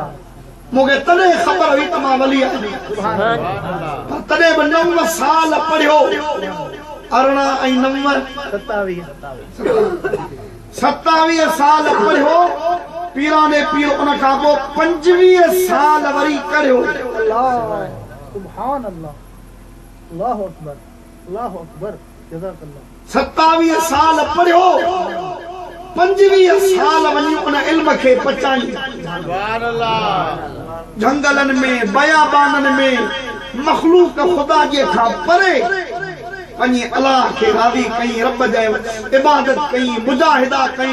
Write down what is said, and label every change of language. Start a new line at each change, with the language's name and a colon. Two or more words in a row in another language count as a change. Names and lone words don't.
Sindhi: मूंखे तॾहिं ख़बर हुई त मां वली आहियां। तॾहिं बि 9 साल पढ़ियो। 18 ऐं 9 27 साल पढ़ियो। पीराने पीर उन खां पोइ 25 साल वरी करियो।
Arabic: سبحان الله. الله أكبر، الله أكبر.
Sindhi: जज़ाकल्लाह। 27 साल पढ़ियो, 25 साल वञी उन इल्म खे पचाई।
Arabic: سبحان الله.
Sindhi: जंगलन में बयाबानन में मखलूक खुदा जे खां परे वञी अल्लाह के राज़ी कई, रब जे इबादत कई, मुजाहिदा कई।